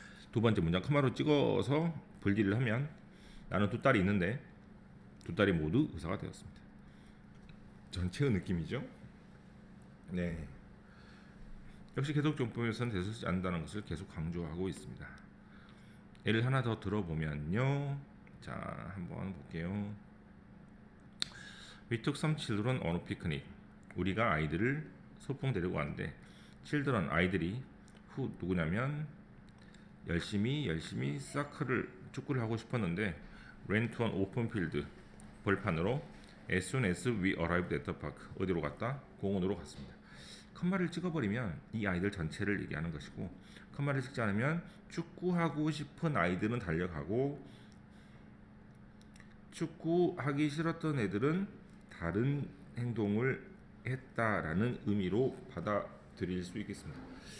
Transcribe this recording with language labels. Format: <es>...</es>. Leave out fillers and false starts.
<ko>두 번째 문장 컴마로 찍어서 분리를 하면 나는 두 딸이 있는데 두 딸이 모두 의사가 되었습니다. 전체의 느낌이죠. 네. 역시 계속적용법에서는 대수쓰지 않는다는 것을 계속 강조하고 있습니다. 예를 하나 더 들어보면요. 자, 한번 볼게요.</ko> <en>We took some children on a picnic.</en> <ko>우리가 아이들을 소풍 데리고 왔는데</ko> <en>children</en> <ko>아이들이</ko> <en>who</en> <ko>누구냐면 열심히 축구를 하고 싶었는데</ko> <en>ran to an open field</en> <ko>벌판으로</ko> <en>as soon as we arrived at the park</en> <ko>어디로 갔다? 공원으로 갔습니다. 컴마를 찍어버리면 이 아이들 전체를 얘기하는 것이고 컴마를 찍지 않으면 축구하고 싶은 아이들은 달려가고 축구하기 싫었던 애들은 다른 행동을 했다라는 의미로 받아들일 수 있겠습니다.</ko>